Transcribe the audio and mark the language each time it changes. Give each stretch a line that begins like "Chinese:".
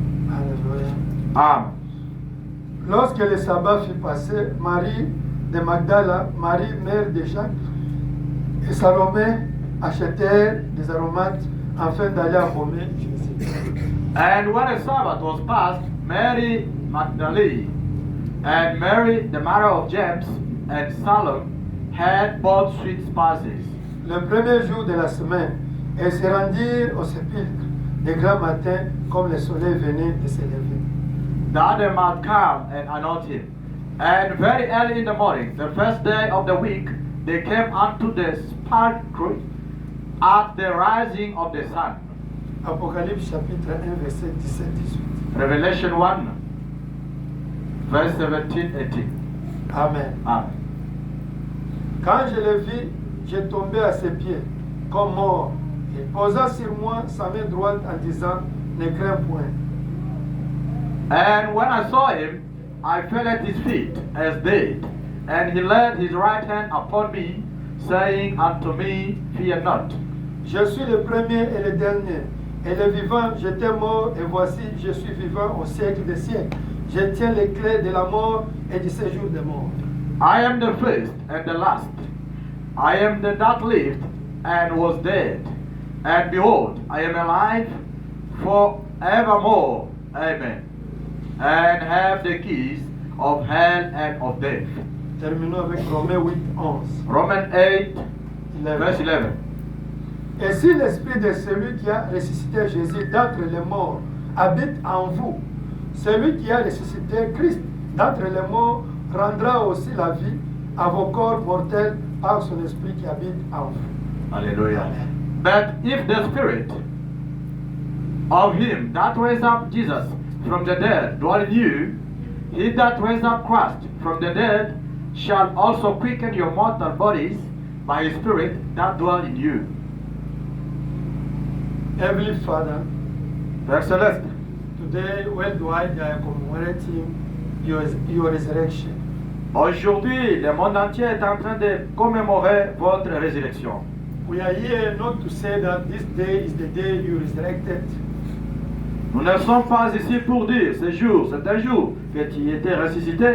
French: Alléluia. Amen. Lorsque le sabbat fut passé, Marie de Magdala, Marie mère de Jacques et Salomé achetèrent des aromates afin d'aller embaumer Jésus.
English: And when the Sabbath was passed, Mary Magdalene and Mary, the mother of James, and Salome had bought sweet spices.
French: Le premier jour de la semaine, elles se rendirent au sépulcre de grand matin comme le soleil venait de se lever.
English: The other might come and anoint him. And very early in the morning, the first day of the week, they came unto the sepulchre at the rising of the sun.
French: Apocalypse chapitre 1, verset 17-18.
English: Revelation 1, verse 17-18. Amen. Amen.
French: Quand je le vis, j'ai tombé à ses pieds, comme mort. Il posa sur moi sa main droite en disant, ne crains point.
English: And when I saw him, I fell at his feet as dead. And he laid his right hand upon me, saying unto me, Fear not.
French: Je suis le premier et le dernier. Et le vivant, j'étais mort, et voici, je suis vivant au siècle des siècles. Je tiens les clés de la mort et du séjour des morts.
English: I am the first and the last. I am the that lived and was dead. And behold, I am alive forevermore. Amen. And have the keys of hell and of death.
French: Terminons avec Romains 8, 11.
English: Romans 8, verse 11.
French: Et si l'esprit de celui qui a ressuscité Jésus d'entre les morts habite en vous, celui qui a ressuscité Christ d'entre les morts rendra aussi la vie à vos corps mortels par son esprit qui habite en vous. Hallelujah.
English: But if the spirit of him that raised up Jesus from the dead dwell in you, he that raised up Christ from the dead shall also quicken your mortal bodies by his spirit that dwell in you. Heavenly Father,
French: Père Céleste,
English: today worldwide they are commemorating your resurrection.
French: aujourd'hui le monde entier est en train de commémorer votre résurrection.
English: We are here not to say that this day is the day you resurrected,
French: Nous ne sommes pas ici pour dire ce jour, c'est un jour que tu étais ressuscité,